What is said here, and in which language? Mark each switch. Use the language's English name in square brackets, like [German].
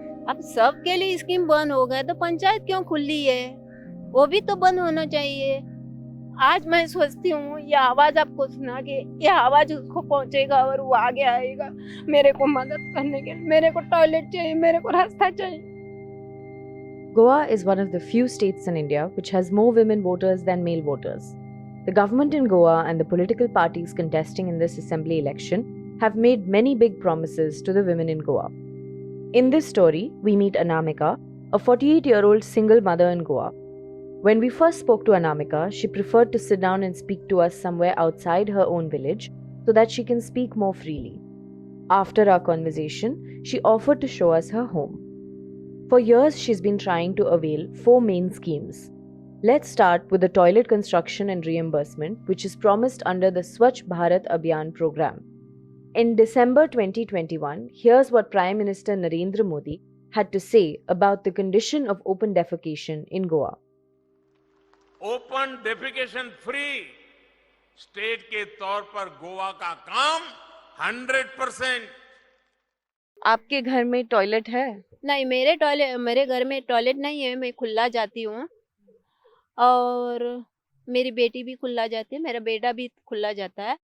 [Hindi] अब सबके लिए स्कीम बंद हो गए तो पंचायत क्यों खुली है? वो भी तो बंद होना चाहिए। आज मैं सोचती हूँ ये आवाज आपको सुना के ये आवाज उसको पहुंचेगा और वो आगे आएगा मेरे को मदद करने के लिए। मेरे को टॉयलेट चाहिए, मेरे को रास्ता चाहिए। [English] Goa is one of the few states in India which has more women voters than male voters. The government in Goa and the political parties contesting in this assembly election have made many big promises to the women in Goa. In this story, we meet Anamika, a 48-year-old single mother in Goa. When we first spoke to Anamika, she preferred to sit down and speak to us somewhere outside her own village so that she can speak more freely. After our conversation, she offered to show us her home. For years, she's been trying to avail four main schemes. Let's start with the toilet construction and reimbursement, which is promised under the Swachh Bharat Abhiyan program. In December 2021, here's what Prime Minister Narendra Modi had to say about the condition of open defecation in Goa. [Hindi] Open defecation free state के तौर पर गोवा का काम 100%। आपके घर में toilet है? नहीं, मेरे घर में टॉयलेट नहीं है। मैं खुला जाती हूँ और मेरी बेटी भी खुला जाती है, मेरा बेटा भी खुला जाता है।